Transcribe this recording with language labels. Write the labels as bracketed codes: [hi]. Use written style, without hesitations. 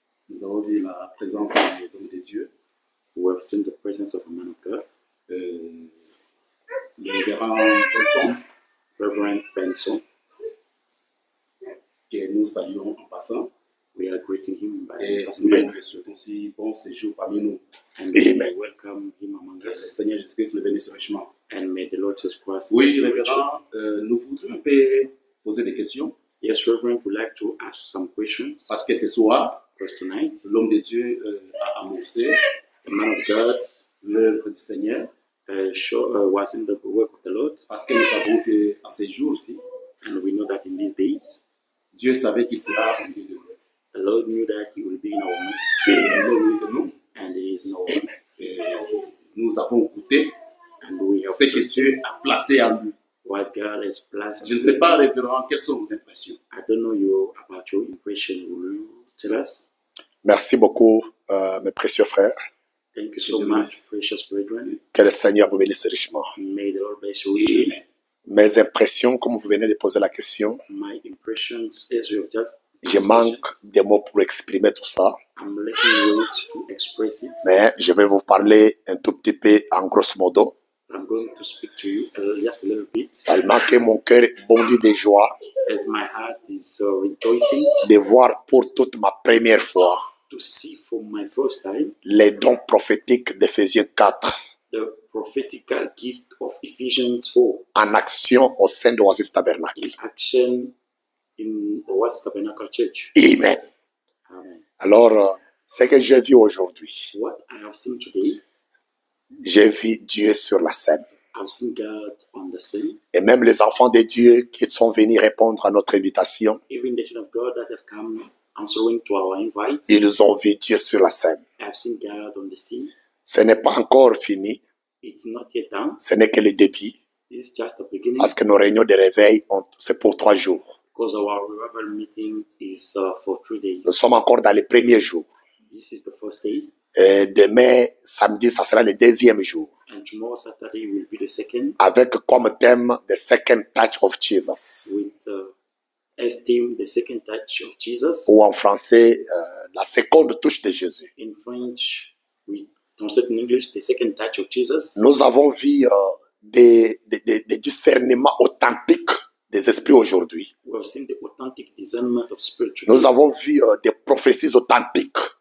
[fr] Nous avons vu la présence de l'homme de Dieu. [en] We have seen the presence of a man of God. [fr] Le révérend Benson, Reverend Benson, que nous saluons en passant. [en] We are greeting him by passing by. [fr] Nous souhaitons aussi bon séjour parmi nous. [en] And Amen. welcome him among us. [fr] Le Seigneur Jésus-Christ le bénisse richement. [en] And may the Lord Jesus Christ. [fr] Oui, révérend, nous voudrions un peu poser des questions. [en] Yes, Reverend, would like to ask some questions. [fr] Parce que ce soir, [en] Because tonight, [fr] l'homme de Dieu a amorcé, [en] the man of God, [fr] l'œuvre du Seigneur. [en] Was in the work of the Lord. [fr] Parce que nous savons qu'en ces jours-ci, [en] And we know that in these days, [fr] Dieu savait qu'il sera au milieu de nous. [en] the Lord knew that He will be in our midst. [fr] Et il est au milieu de nous. [en] And He is in our midst. [fr] Et nous avons goûté [en] And we have [fr] ce que Dieu a placé en lui. [en] what God has placed. [fr] Je ne sais pas, révérend, quelles sont vos impressions. [en] I don't know you about your impression. Will you tell us? [fr] Merci beaucoup, mes précieux frères. [en] Thank you so much, precious brethren. [fr] Que le Seigneur vous bénisse richement. [en] May the Lord bless you richly. [fr] Mes impressions, comme vous venez de poser la question, [en] My impressions, as you have just [fr] je manque des mots pour exprimer tout ça, [en] I'm lacking words to express it. [fr] mais je vais vous parler un tout petit peu en grosso modo, [en] I'm going to speak to you just a little bit, [fr] tellement que mon cœur bondit de joie [en] as my heart is rejoicing [fr] de voir pour toute ma première fois [en] to see for my first time [fr] les dons prophétiques d'Éphésiens 4 [en] the prophetical gift of Ephesians 4 [fr] en action au sein de Oasis Tabernacle. [en] in action in Oasis Tabernacle Church. Amen. Amen. [fr] Alors, ce que j'ai vu aujourd'hui, [en] What I have seen today, [fr] j'ai vu Dieu sur la scène. [en] I've seen God on the scene. [fr] Et même les enfants de Dieu qui sont venus répondre à notre invitation, [en] Even the children of God that have come answering to our invite, [fr] ils ont vu Dieu sur la scène. [en] I've seen God on the scene. [fr] Ce n'est pas encore fini, [en] It's not yet done. [fr] ce n'est que le début, [en] This is just the beginning [fr] parce que nos réunions de réveil, c'est pour 3 jours. [en] because our revival meeting is for 3 days. [fr] Nous sommes encore dans les premiers jours. [en] This is the first day, [fr] Et demain, samedi, ça sera le deuxième jour, [en] and tomorrow Saturday will be the second, [fr] avec comme thème [en] The Second Touch of Jesus, with as theme the second touch of Jesus. [fr] ou en français, la seconde touche de Jésus. [en] In French, we translate in English the second touch of Jesus. [fr] Nous avons vu des discernements authentiques des esprits aujourd'hui. [en] We have seen the authentic discernment of spirit today. [fr] Nous avons vu des prophéties authentiques